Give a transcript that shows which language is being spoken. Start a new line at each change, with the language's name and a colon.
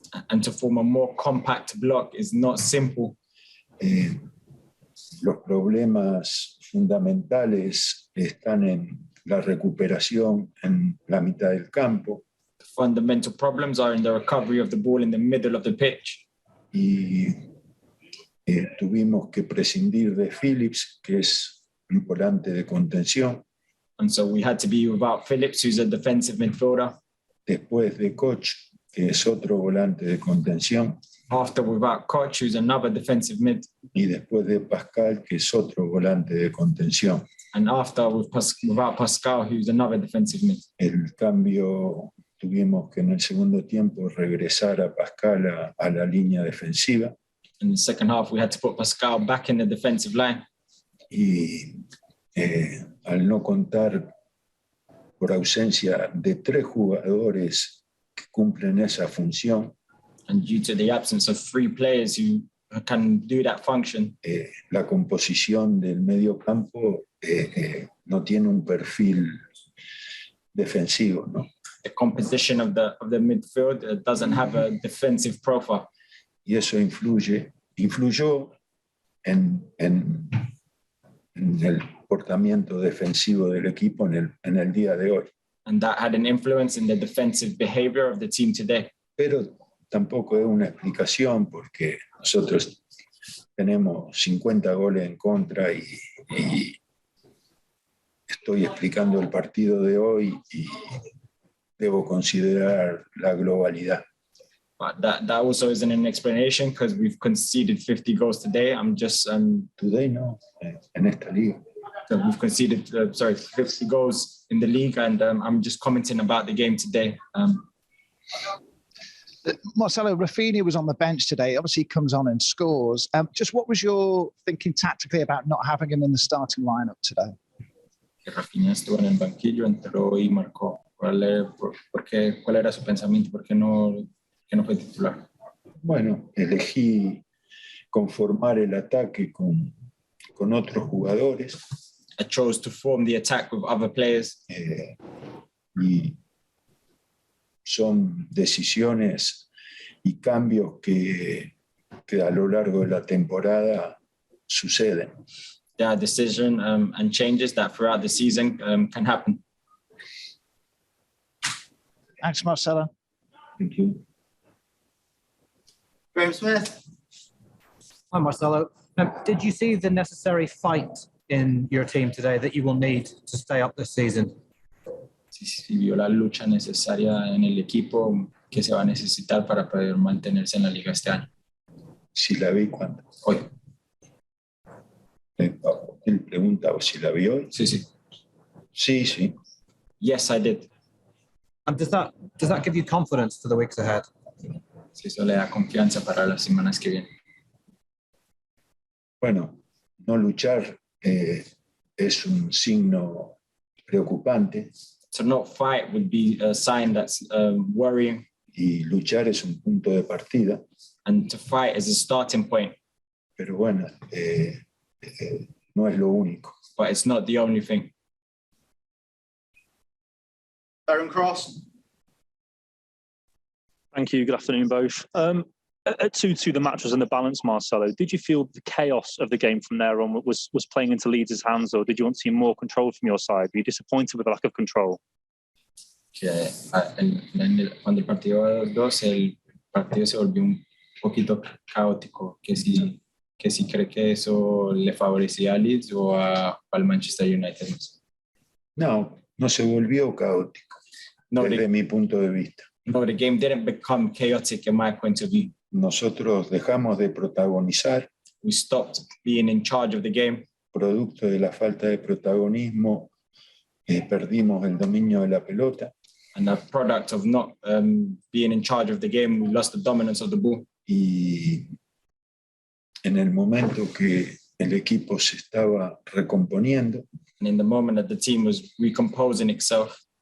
English: And to form a more compact block is not simple.
Spanish: Los problemas fundamentales están en la recuperación en la mitad del campo.
English: The fundamental problems are in the recovery of the ball in the middle of the pitch.
Spanish: Y tuvimos que prescindir de Phillips, que es un volante de contención.
English: And so we had to be without Phillips, who's a defensive midfielder.
Spanish: Después de Koch, que es otro volante de contención.
English: After without Koch, who's another defensive mid.
Spanish: Y después de Pascal, que es otro volante de contención.
English: And after without Pascal, who's another defensive mid.
Spanish: El cambio, tuvimos que en el segundo tiempo regresar a Pascal a la línea defensiva.
English: In the second half, we had to put Pascal back in the defensive line.
Spanish: Y al no contar por ausencia de 3 jugadores que cumplen esa función,
English: and due to the absence of 3 players who can do that function,
Spanish: la composición del medio campo no tiene un perfil defensivo, ¿no?
English: The composition of the midfield doesn't have a defensive profile.
Spanish: Y eso influyó en el comportamiento defensivo del equipo en el día de hoy.
English: And that had an influence in the defensive behavior of the team today.
Spanish: Pero tampoco es una explicación porque nosotros tenemos 50 goles en contra y estoy explicando el partido de hoy y debo considerar la globalidad.
English: But that also isn't an explanation because we've conceded 50 goals today.
Spanish: Today no, en esta liga.
English: So we've conceded 50 goals in the league, and I'm just commenting about the game today. Marcelo, Rafinha was on the bench today. Obviously, he comes on and scores. Just what was your thinking tactically about not having him in the starting lineup today?
Spanish: Rafinha estuvo en el banquillo, entró y marcó. ¿Cuál era su pensamiento? ¿Por qué no fue titular? Bueno, elegí conformar el ataque con otros jugadores.
English: I chose to form the attack with other players.
Spanish: Y son decisiones y cambios que a lo largo de la temporada suceden.
English: There are decisions and changes that throughout the season can happen. Thanks, Marcelo. Thank you. Graham Smith. Hi, Marcelo. Did you see the necessary fight in your team today that you will need to stay up this season?
Spanish: Si vio la lucha necesaria en el equipo que se va a necesitar para poder mantenerse en la liga este año. Si la vi cuando. Hoy. Él pregunta si la vi hoy. Sí, sí. Sí, sí.
English: Yes, I did. And does that give you confidence for the weeks ahead?
Spanish: Sí, eso le da confianza para las semanas que vienen. Bueno, no luchar es un signo preocupante.
English: To not fight would be a sign that's worrying.
Spanish: Y luchar es un punto de partida.
English: And to fight is a starting point.
Spanish: Pero bueno, no es lo único.
English: But it's not the only thing. Darren Cross. Thank you. Good afternoon, both. At 2-2, the match was in the balance, Marcelo. Did you feel the chaos of the game from there on was playing into Leeds' hands, or did you want to see more control from your side? Were you disappointed with the lack of control?
Spanish: Cuando el partido 2, el partido se volvió un poquito caótico. Que si cree que eso le favorecía a Leeds o al Manchester United. No se volvió caótico desde mi punto de vista.
English: No, the game didn't become chaotic in my point of view.
Spanish: Nosotros dejamos de protagonizar.
English: We stopped being in charge of the game.
Spanish: Producto de la falta de protagonismo, perdimos el dominio de la pelota.
English: And a product of not being in charge of the game, we lost the dominance of the ball.
Spanish: Y en el momento que el equipo se estaba recomponiendo,
English: and in the moment that the team was recomposing itself,